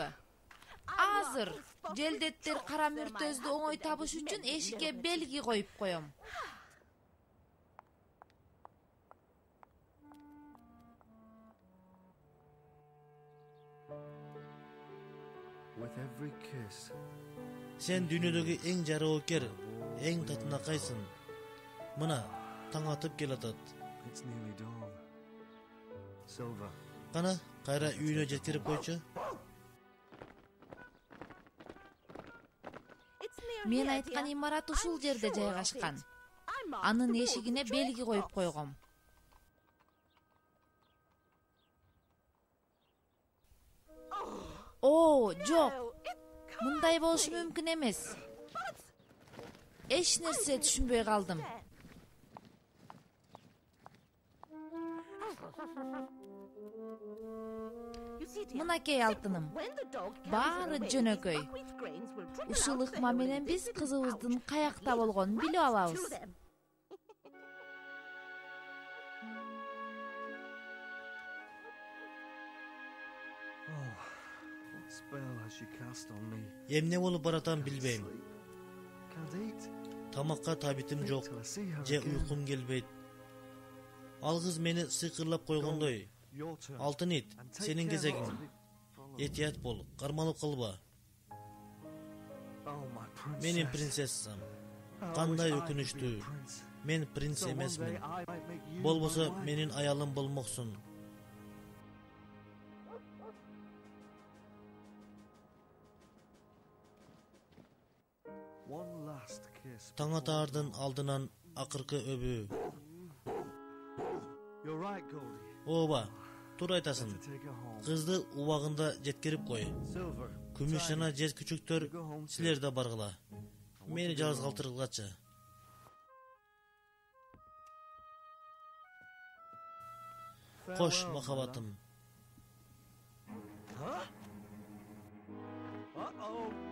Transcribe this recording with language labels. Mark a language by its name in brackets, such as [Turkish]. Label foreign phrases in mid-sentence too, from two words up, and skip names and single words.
[Kyrgyz] Азыр желдеттер кара мүртөздү оңой табыш үчүн эшикке белги коюп коем. [English] with every kiss. [Kyrgyz] Сен дүйнөдөгү эң жароокер, эң татынакайсың. Мына, таң атып келатат. [English] It's nearly dawn. Silver, [Kyrgyz] Кана, кайра үйүнө жеткирип койчу. Мен айткан имарат ушул жерде жайгашкан. Анын эшигине белги коюп койгом. О, жок. Мындай болушу мүмкүн эмес. Эч нерсе түшүнбөй калдым. Мынакей алтыным. Баары жөнөкөй. Ушул ыкма менен биз кызыбыздын каякта болгонун билип алабыз. [English] what spell has she cast on me? [Kyrgyz] Эмне болуп баратам билбейм. [English] Sleep. Can't eat. [Kyrgyz] Тамакка табитим жок, [English] Till I see her [Kyrgyz] же [English] again. [Kyrgyz] уйкум келбейт. Ал кыз мени сыйкырлап койгондой. [English] Your turn. [Kyrgyz] Алтын ит, [English] And take [Kyrgyz] сенин [English] care not [Kyrgyz] кезегиң. [English] to be followed. [Kyrgyz] Этият бол, кармалып калба. [English] Oh, my princess. [Kyrgyz] Менин принцессам. [English] I [Kyrgyz] Кандай [English] wish I could be a [Kyrgyz] өкүнүчтүү. [English] prince. [Kyrgyz] Мен принц [English] So one day [Kyrgyz] эмесмин. [English] I might make you [Kyrgyz] Болбосо [English] my wife. [Kyrgyz] менин аялым болмоксуң. [English] One last kiss. [Kyrgyz] Таң атаардын алдынан акыркы өбүү. [English] You're right, Goldie. [Kyrgyz] Ооба, туура айтасың. [English] To take her home. [Kyrgyz] Кызды убагында жеткирип кой. [English] Silver. [Kyrgyz] Күмүш жана жез күчүктөр [English] Go home. [Kyrgyz] силер да баргыла. Мени жалгыз калтыргылачы. Кош, [English] Farewell, [Kyrgyz] махабатым. Huh? Uh-oh.